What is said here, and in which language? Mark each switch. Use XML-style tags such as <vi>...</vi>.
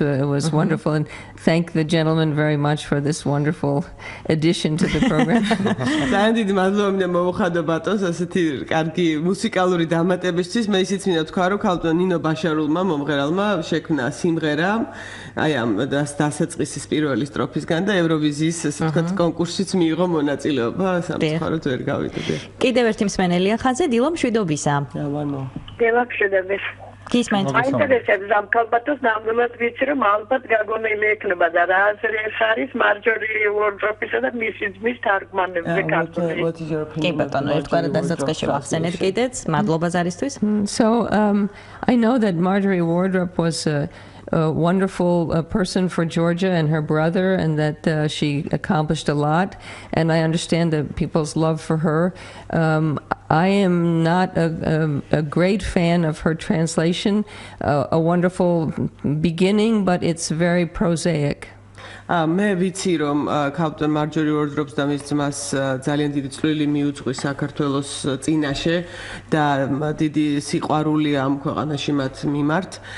<en>It was wonderful, and thank the gentleman very much for this wonderful addition to the program.</en> <ka>ძალიან დიდი მადლობა მინდა მოვუხადო ბატონს ასეთი კარგი მუსიკალური დამატებისთვის. მე ისიც მინდა თქვა რომ ქალბატონ ნინო ბაშარულმა მომღერალმა შექმნა სიმღერა აი ამ დასაწყისის პირველი სტროფისგან და ევროვიზიის ასე ვთქვათ კონკურსშიც მიიღო მონაწილეობა. სამწუხაროდ ვერ გავიდე. კიდევ ერთი მსმენელია ხაზზე დილო მშვიდობისა. დავანო. დილოშედების გისმენთ აინტერესებს ამ ქალბატონს ნამდვილად ვიცი რომ ალბათ გაგონილი ექნება და რა არის მარჯორი ვორდროპისა და მისი ძმის თარგმანებზე ქართული. კი ბატონო ერთგვარად დასაწყისში ვახსენეთ კიდეც მადლობა ზარისთვის.</ka> <en>So I know that Marjorie Wardrop was a wonderful person for Georgia and her brother, and that she accomplished a lot, and I understand the people's love for her. I am not a great fan of her translation, a wonderful beginning, but it's very prosaic.</en> <ka>მე ვიცი რომ ქალბატონ მარჯორი ვორდროპს და მის ძმას ძალიან დიდი წვლილი მიუძღვის საქართველოს წინაშე და დიდი სიყვარული ამ ქვეყანაში მათ მიმართ.</ka>